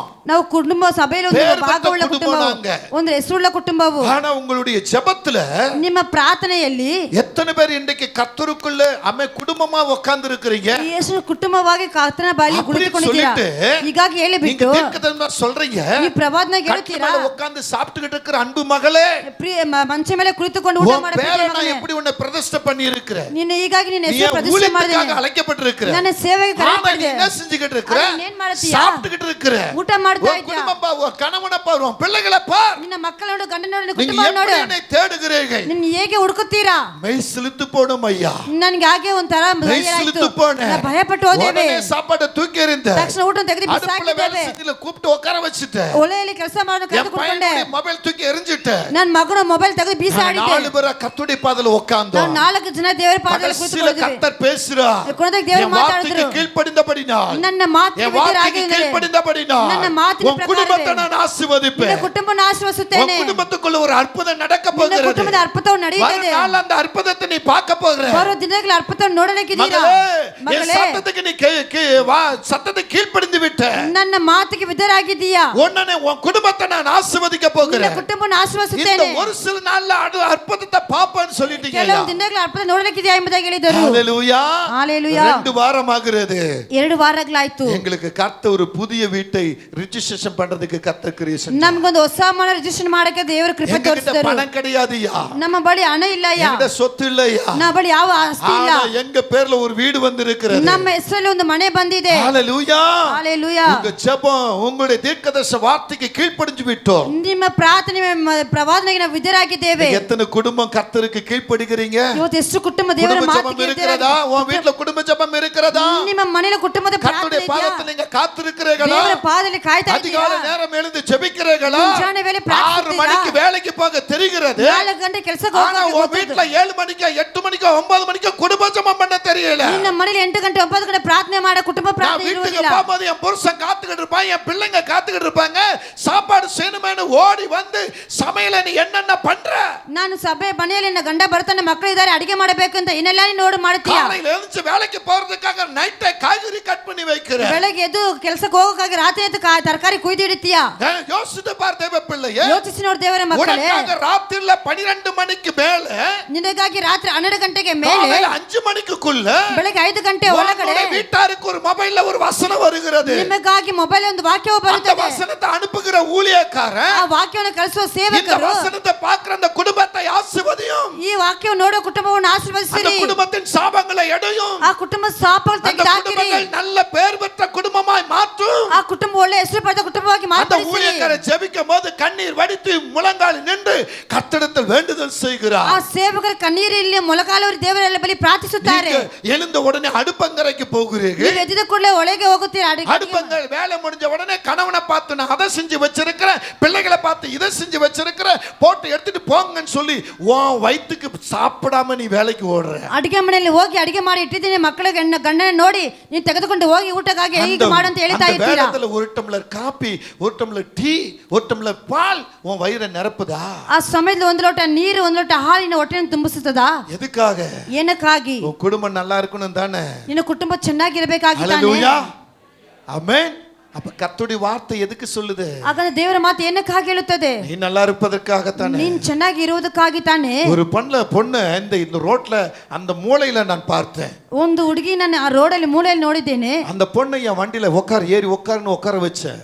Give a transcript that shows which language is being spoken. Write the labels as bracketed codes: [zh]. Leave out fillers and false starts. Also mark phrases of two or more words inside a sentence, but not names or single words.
[kn] ನಾವು ಕುಟುಂಬ ಸಭೆಯಲ್ಲಿ ಒಂದು ಭಾಗವುಳ್ಳ ಕುಟುಂಬ, ಒಂದು ಹೆಸರುಳ್ಳ ಕುಟುಂಬವು. [ta] ஆனா உங்களுடைய ஜெபத்துல, [kn] ನಿಮ್ಮ ಪ್ರಾರ್ಥನೆಯಲ್ಲಿ [ta] எத்தனை பேர் இன்றைக்கு கர்த்தருக்குள்ள அமை குடும்பமா உட்கார்ந்து இருக்கிறீங்க? [kn] ಎಷ್ಟು ಕುಟುಂಬವಾಗಿ ಕರ್ತನ ಬಾಯಲ್ಲಿ ಕುಳಿತುಕೊಂಡಿದ್ದೀರಾ? ಹೀಗಾಗಿ ಹೇಳಿಬಿಟ್ಟು [ta] தீர்க்கதரிசி சொல்றீங்க, [kn] ಈ ಪ್ರವಾದನೆ ಕೇಳುತ್ತೀರಾ? [ta] உட்கார்ந்து சாப்பிட்டுக்கிட்டு இருக்கிற அன்பு மகளே, [kn] ಮಂಚ ಮೇಲೆ ಕುಳಿತುಕೊಂಡು ಊಟ [ta] உன் பேரை நான் எப்படி உன்னை பிரதிஷ்டை பண்ணி இருக்கிறேன். [kn] ನಿನ್ನ ಹೀಗಾಗಿ ನಿನ್ನ ಹೆಸರು ಪ್ರತಿಷ್ಠೆ [ta] ஊழியத்துக்காக [kn] ಮಾಡಿದೆ. [ta] அழைக்கப்பட்டிருக்கிற. [kn] ನನ್ನ ಸೇವೆಗೆ ಕರೆಯಲ್ಪಟ್ಟಿದೆ. [ta] என்ன செஞ்சுக்கிட்டு இருக்கிற? [kn] ಏನ್ ಮಾಡ್ತೀಯ? [ta] சாப்பிட்டுக்கிட்டு இருக்கிற. [kn] ಊಟ ಮಾಡ್ತಾ [ta] உன் [kn] ಇದ್ದೀಯ. [ta] குடும்பம் பாரு, உன் கணவனை பாரு, உன் பிள்ளைகளை பாரு. [kn] ನಿನ್ನ ಮಕ್ಕಳನ್ನು ಗಂಡನನ್ನು [ta] நீங்க [kn] ಕುಟುಂಬ ನೋಡು. [ta] எப்படி என்னை தேடுகிறீர்கள்? [kn] ನಿನ್ನ ಹೇಗೆ ಹುಡುಕುತ್ತೀರಾ? [ta] மெய் சிலுத்து போடும் ஐயா. [kn] ನನಗೆ ಹಾಗೆ ಒಂಥರ [ta] மெய் சிலுத்து போனேன். [kn] ಭಯಪಟ್ಟು ಹೋದೇವೆ. [ta] உடனே சாப்பாட்டை தூக்கி எறிந்த. [kn] ತಕ್ಷಣ ಊಟ ತೆಗೆದು [ta] அடுப்புல வேலை [kn] ಬಿಸಾಕಿದ್ದೇವೆ. [ta] செஞ்சில கூப்பிட்டு உட்கார வச்சிட்ட. [kn] ಒಲೆಯಲ್ಲಿ ಕೆಲಸ ಮಾಡೋದು [ta] என் [kn] ಕರೆದುಕೊಂಡೆ. [ta] பையனுடைய மொபைல் தூக்கி எறிஞ்சிட்ட. [kn] ನನ್ನ ಮಗನ ಮೊಬೈಲ್ ತೆಗೆದು ಬೀಸಾಡಿದ್ದೆ. [ta] 4 பேர் கர்த்தருடைய பாதல உட்கார்ந்தோம். [kn] ನಾವು 4 ಜನ ದೇವರ ಪಾದದಲ್ಲಿ [ta] கடைசில [kn] ಕೂತ್ಕೊಂಡಿದ್ವಿ. [ta] கர்த்தர் பேசுறா. [kn] ಕೊನೆಗೆ ದೇವರು [ta] என் வார்த்தைக்கு [kn] ಮಾತಾಡಿದ್ರು. [ta] கீழ்ப்படிந்தபடினால், [kn] ನನ್ನ ಮಾತಿಗೆ [ta] என் வார்த்தைக்கு [kn] ವಿಧೇಯರಾಗಿದ್ದರೆ [ta] கீழ்ப்படிந்தபடினால் [kn] ನನ್ನ ಮಾತಿನ [ta] உன் குடும்பத்தை நான் [kn] ನಿನ್ನ [ta] ஆசீர்வதிப்பேன். [kn] ಕುಟುಂಬನ ಆಶೀರ್ವದಿಸುತ್ತೇನೆ. [ta] உன் குடும்பத்துக்குள்ள ஒரு அற்புதம் நடக்க [kn] ನಿನ್ನ [ta] போகிறது. [kn] ಕುಟುಂಬದ ಅದ್ಭುತವು ನಡೆಯುತ್ತದೆ. [ta] ஒரு நாள் அந்த அற்புதத்தை நீ பார்க்க போகிற. [kn] ಬರೋ ದಿನಗಳ ಅದ್ಭುತವನ್ನು ನೋಡಲಿಕ್ಕಿದ್ದೀರಾ? [ta] மகளே, என் [kn] ಮಗಳೇ, [ta] சத்தத்துக்கு நீ சத்தத்தை கீழ்ப்படிந்து விட்ட. [kn] ನನ್ನ ಮಾತಿಗೆ ವಿಧೇಯರಾಗಿದ್ದೀಯಾ? [ta] உடனே உன் குடும்பத்தை நான் ஆசீர்வதிக்க [kn] ನಿನ್ನ [ta] போகிறேன். [kn] ಕುಟುಂಬನ [ta] இந்த [kn] ಆಶೀರ್ವದಿಸುತ್ತೇನೆ. [ta] ஒரு சில நாள்ல அற்புதத்தை பாப்பேன்னு சொல்லிட்டீங்க. [kn] ಕೆಲವು ದಿನಗಳ ಅದ್ಭುತ ನೋಡಲಿಕ್ಕಿದೆಯಾ ಎಂಬುದಾಗಿ ಹೇಳಿದರು. [ta] ஹalleluya. ஹalleluya. 2 வாரம் ஆகிறது. [kn] 2 ವಾರಗಳಾಯ್ತು. [ta] எங்களுக்கு கர்த்தர் ஒரு புதிய வீட்டை ரிஜிஸ்ட்ரேஷன் பண்றதுக்கு கர்த்தர் கிரியை செஞ்சார். [kn] ನಮಗೊಂದು ಹೊಸ ಮನೆ ರಿಜಿಸ್ಟ್ರೇಷನ್ ಮಾಡಕ್ಕೆ ದೇವರು ಕೃಪೆ [ta] எங்ககிட்ட [kn] ತೋರಿಸಿದರು. [ta] பணம் கிடையாதுயா. [kn] ನಮ್ಮ ಬಳಿ ಹಣ ಇಲ್ಲಯ್ಯ. [ta] எங்ககிட்ட சொத்து இல்லையா. [kn] ನಮ್ಮ ಬಳಿ ಯಾವ ಆಸ್ತಿ ಇಲ್ಲ. [ta] ஆனா எங்க பேர்ல ஒரு வீடு வந்திருக்கிறது. [kn] ನಮ್ಮ ಹೆಸರಲ್ಲಿ ಒಂದು ಮನೆ ಬಂದಿದೆ. [ta] ஹalleluya. ஹalleluya. உங்க ஜெபம், உங்களுடைய தீர்க்கதரிசி வார்த்தைக்கு கீழ்ப்படிஞ்சு விட்டோம். [kn] ನಿಮ್ಮ ಪ್ರಾರ್ಥನೆ ಪ್ರವಾದನೆಗೆ ನಾವು ವಿಧೇಯರಾಗಿದ್ದೇವೆ. [ta] எத்தனை குடும்பம் கர்த்தருக்கு கீழ்ப்படுகிறீங்க? [kn] ಇವತ್ತು ಎಷ್ಟು ಕುಟುಂಬ ದೇವರ [ta] குடும்ப [kn] ಮಾತಿಗೆ [ta] ஜெபம் இருக்கிறதா? உன் வீட்ல குடும்ப ஜெபம் இருக்கிறதா? [kn] ನಿಮ್ಮ ಮನೆಯಲ್ಲಿ ಕುಟುಂಬದ [ta] கர்த்தருடைய [kn] ಪ್ರಾರ್ಥನೆ ಇದೆಯಾ? [ta] பாதத்தில் நீங்க காத்திருக்கிறீர்களா? [kn] ದೇವರ ಪಾದದಲ್ಲಿ ಕಾಯ್ತಾ ಇದ್ದೀರಾ? [ta] அதிகாலை நேரம் எழுந்து ஜெபிக்கிறீர்களா? [kn] ಮುಂಜಾನೆ ವೇಳೆ [ta] 6 [kn] ಪ್ರಾರ್ಥಿಸ್ತೀರಾ? [ta] மணிக்கு வேலைக்கு போக தெரிகிறது. [kn] 4 ಗಂಟೆ ಕೆಲಸಕ್ಕೆ [ta] ஆனா [kn] ಹೋಗೋಕೆ [ta] உன் வீட்ல 7 மணிக்கு 8 மணிக்கு 9 மணிக்கு குடும்ப ஜெபம் பண்ண தெரியல. [kn] ನಿನ್ನ ಮನೆಯಲ್ಲಿ 8 ಗಂಟೆ 9 ಗಂಟೆ ಪ್ರಾರ್ಥನೆ ಮಾಡ ಕುಟುಂಬ ಪ್ರಾರ್ಥನೆ [ta] வீட்டுக்கு [kn] ಇರುವುದಿಲ್ಲ. [ta] போகும்போது என் புருஷன் காத்துக்கிட்டு இருப்பான், என் பிள்ளைங்க காத்துக்கிட்டு இருப்பாங்க. சாப்பாடு செய்யணுமேனு ஓடி வந்து சமையல நீ என்னென்ன பண்ற? [kn] ನಾನು ಸಭೆ ಮನೆಯಲ್ಲಿ ನನ್ನ ಗಂಡ ಬರ್ತಾನೆ, ಮಕ್ಕಳು ಇದ್ದಾರೆ, ಅಡಿಗೆ ಮಾಡಬೇಕು ಅಂತ ಇನ್ನೆಲ್ಲ ನೀನು ನೋಡಿ ಮಾಡ್ತೀಯಾ? [ta] காலையில எழுந்து வேலைக்கு போறதுக்காக நைட்டே காய்கறி கட் பண்ணி வைக்கிற. [kn] ಬೆಳಗ್ಗೆ ಎದ್ದು ಕೆಲಸಕ್ಕೆ ಹೋಗೋಕ್ಕಾಗಿ ರಾತ್ರಿ ಎದ್ದು ತರಕಾರಿ ಕುಯ್ದು ಇಡ್ತೀಯಾ? [ta] யோசித்து பார் தேவ பிள்ளையே. [kn] ಯೋಚಿಸಿ ನೋಡಿ ದೇವರ ಮಕ್ಕಳೇ. [ta] உனக்காக ராத்திரில 12 மணிக்கு மேல, [kn] ನಿನಗಾಗಿ ರಾತ್ರಿ 12 ಗಂಟೆಗೆ ಮೇಲೆ [ta] 5 மணிக்குள்ள [kn] ಬೆಳಗ್ಗೆ 5 ಗಂಟೆ ಒಳಗಡೆ [ta] வீட்டாருக்கு ஒரு மொபைல்ல ஒரு வசனம் வருகிறது. [kn] ನಿಮಗಾಗಿ ಮೊಬೈಲ್ ಒಂದು ವಾಕ್ಯವು [ta] அந்த [kn] ಬರುತ್ತದೆ. [ta] வசனத்தை அனுப்புகிற ஊழியக்காரன் [kn] ಆ ವಾಕ್ಯವನ್ನು ಕಳಿಸುವ [ta] இந்த [kn] ಸೇವಕರು [ta] வசனத்தை பார்க்கிற அந்த குடும்பத்தை ஆசீர்வதியும். [kn] ಈ ವಾಕ್ಯವನ್ನು ನೋಡೋ ಕುಟುಂಬವನ್ನು [ta] அந்த [kn] ಆಶೀರ್ವದಿಸಿರಿ. [ta] குடும்பத்தின் சாபங்களை எடையும். [kn] ಆ ಕುಟುಂಬ ಶಾಪಗಳು [ta] அந்த [kn] ತೆಗೆದುಹಾಕಿರಿ. [ta] குடும்பங்கள் நல்ல பெயர் பெற்ற குடும்பமாய் மாற்றும். [kn] ಆ ಕುಟುಂಬ ಒಳ್ಳೆ ಹೆಸರು ಪಡೆದ ಕುಟುಂಬವಾಗಿ [ta] அந்த [kn] ಮಾರ್ಪಡಿಸಿರಿ. [ta] ஊழியக்காரை ஜெபிக்கும் போது கண்ணீர் வடித்து முழங்கால் நின்று கர்த்தரிடத்தில் வேண்டுதல் செய்கிறார். [kn] ಆ ಸೇವಕರು ಕಣ್ಣೀರಿಲ್ಲಿ ಮೊಳಕಾಲೂರಿ ದೇವರ ಬಳಿ ಪ್ರಾರ್ಥಿಸುತ್ತಾರೆ. [ta] நீங்க எழுந்த உடனே அடுப்பங்கரைக்கு போகிறீர்கள். [kn] ನೀವು ಎದ್ದ ಕೂಡಲೇ ಒಳಗೆ ಹೋಗುತ್ತೀರಾ. [ta] அடுப்பங்கரை வேலை முடிஞ்ச உடனே கணவனை பார்த்து நான் அதை செஞ்சு வச்சிருக்கிறேன், பிள்ளைகளை பார்த்து இதை செஞ்சு வச்சிருக்கிறேன், போட்டு எடுத்துட்டு போங்கன்னு சொல்லி உன் வயிற்றுக்கு சாப்பிடாம நீ வேலைக்கு ஓடுற. [kn] ಅಡಿಗೆ ಮನೆಯಲ್ಲಿ ಹೋಗಿ ಅಡಿಗೆ ಮಾಡಿ ಇಟ್ಟಿದ್ದೀನಿ, ಮಕ್ಕಳಿಗೆ ಗಂಡನ ನೋಡಿ ನೀವು ತೆಗೆದುಕೊಂಡು ಹೋಗಿ ಊಟಕ್ಕಾಗಿ ಹೀಗೆ ಮಾಡು ಅಂತ ಹೇಳ್ತಾ ಇದ್ದೀರಾ. [ta] ஒரு டம்ளர் காபி, ஒரு டம்ளர் டீ, ஒரு டம்ளர் பால் உன் வயிறை நிரப்புதா? [kn] ಆ ಸಮಯದಲ್ಲಿ 1 ಲೋಟ ನೀರು 1 ಲೋಟ ಹಾಲಿನ ಹೊಟ್ಟೆಯನ್ನು ತುಂಬಿಸುತ್ತದಾ? [ta] எதுக்காக? [kn] ಏನಕ್ಕಾಗಿ? [ta] உன் குடும்பம் நல்லா இருக்கணும் தானே. [kn] ನಿನ್ನ ಕುಟುಂಬ ಚೆನ್ನಾಗಿರಬೇಕಾಗಿ ತಾನೇ. [ta] ஹல்லேலூயா, ஆமென். அப்ப கர்த்தருடைய வார்த்தை எதுக்கு சொல்லுது? [kn] ಹಾಗಾದ್ರೆ ದೇವರ ಮಾತು ಏನಕ್ಕಾಗಿ ಹೇಳುತ್ತದೆ? [ta] நீ நல்லா இருப்பதற்காக தானே. [kn] ನೀನ್ ಚೆನ್ನಾಗಿ ಇರುವುದಕ್ಕಾಗಿ ತಾನೇ. [ta] ஒரு பொண்ணு இந்த ரோட்ல அந்த மூலையில நான் பார்த்தேன். [kn] ಒಂದು ಹುಡುಗಿ ನಾನು ಆ ರೋಡಲ್ಲಿ ಮೂಲೆಯಲ್ಲಿ ನೋಡಿದ್ದೇನೆ. [ta] அந்த பொண்ணை என் வண்டியில ஏறி உட்கார வச்சேன்.